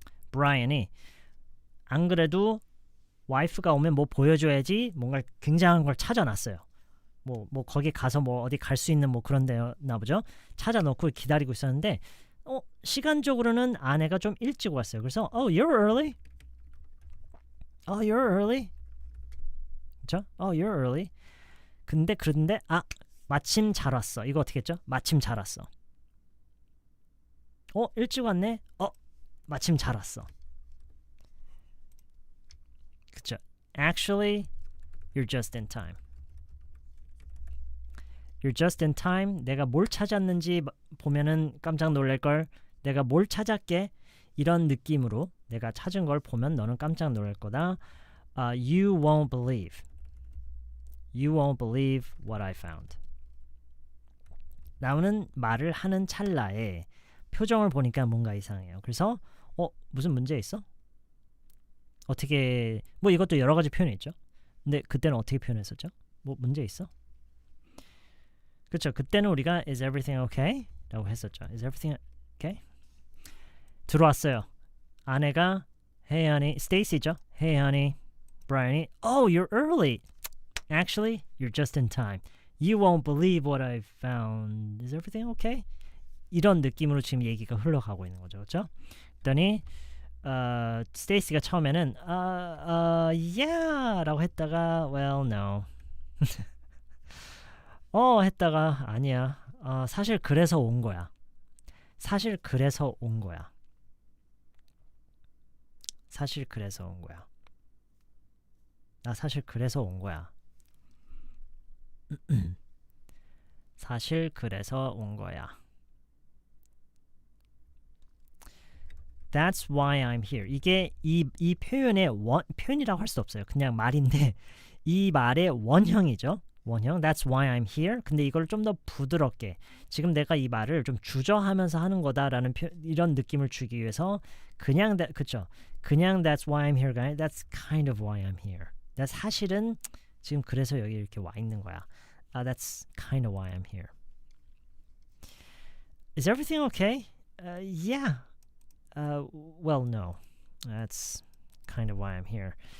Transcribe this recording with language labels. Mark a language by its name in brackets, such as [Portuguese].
[Korean] 브라이언이 안 그래도 와이프가 오면 뭐 보여줘야지 뭔가 굉장한 걸 찾아놨어요. 뭐 거기 가서 뭐 어디 갈 수 있는 뭐 그런 데나 보죠. 찾아놓고 기다리고 있었는데 시간적으로는 아내가 좀 일찍 왔어요. 그래서 [English] Oh, you're early. Oh, you're early. [Korean] 그쵸? [English] Oh, you're early. [Korean] 그런데 마침 잘 왔어. 이거 어떻게 했죠? 마침 잘 왔어. 일찍 왔네? 마침 잘 왔어. 그쵸? [English] Actually, you're just in time. You're just in time. [Korean] 내가 뭘 찾았는지 보면은 깜짝 놀랄걸. 내가 뭘 찾았게? 이런 느낌으로 내가 찾은 걸 보면 너는 깜짝 놀랄 거다. [English] You won't believe. You won't believe what I found. [Korean] 나오는 말을 하는 찰나에 표정을 보니까 뭔가 이상해요. 그래서 무슨 문제 있어? 어떻게 뭐 이것도 여러 가지 표현이 있죠. 근데 그때는 어떻게 표현했었죠? 뭐 문제 있어? 그렇죠. 그때는 우리가 [English] Is everything okay? [Korean] 라고 했었죠. [English] Is everything okay? [Korean] 들어왔어요. 아내가 [English] Hey honey, Stacey죠. Hey honey, Brian이 Oh, you're early. Actually, you're just in time. You won't believe what I found. Is everything okay? [Korean] 이런 느낌으로 지금 얘기가 흘러가고 있는 거죠. 그렇죠? 그랬더니 스테이시가 처음에는 yeah 라고 했다가 [English] well, no. [Korean] 했다가 아니야. 사실 그래서 온 거야. 사실 그래서 온 거야. 사실 그래서 온 거야. 나 사실 그래서 온 거야. 사실 그래서 온 거야. [English] That's why I'm here. [Korean] 이게 이 표현의 표현이라고 할 수 없어요. 그냥 말인데 이 말의 원형이죠. 원형. [English] That's why I'm here. [Korean] 근데 이걸 좀 더 부드럽게 지금 내가 이 말을 좀 주저하면서 하는 거다라는 이런 느낌을 주기 위해서 그냥 그쵸? 그냥 [English] That's why I'm here가 아니라 That's kind of why I'm here. That's [Korean] 사실은 지금 그래서 여기 이렇게 와 있는 거야. [English] That's kind of why I'm here. Is everything okay? Yeah. Well, no. That's kind of why I'm here.